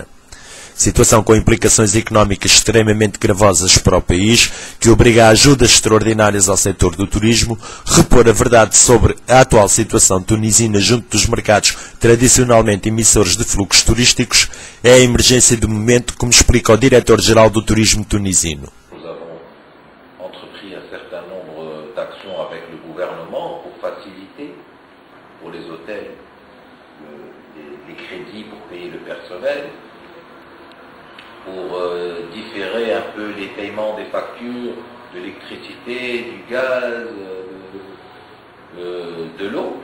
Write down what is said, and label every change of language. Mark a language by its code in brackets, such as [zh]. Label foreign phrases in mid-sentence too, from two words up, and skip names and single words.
[pt] Situação com implicações económicas extremamente gravosas para o país, que obriga a ajudas extraordinárias ao setor do turismo, repor a verdade sobre a atual situação tunisina junto dos mercados tradicionalmente emissores de fluxos turísticos, é a emergência do momento, como explica o diretor-geral do turismo tunisino. [fr] Nous avons entrepris un certain nombre d'actions avec le gouvernement pour faciliter pour les hôtels les crédits pour payer le personnel, pour différer un peu les paiements des factures de l'électricité, du gaz, de l'eau.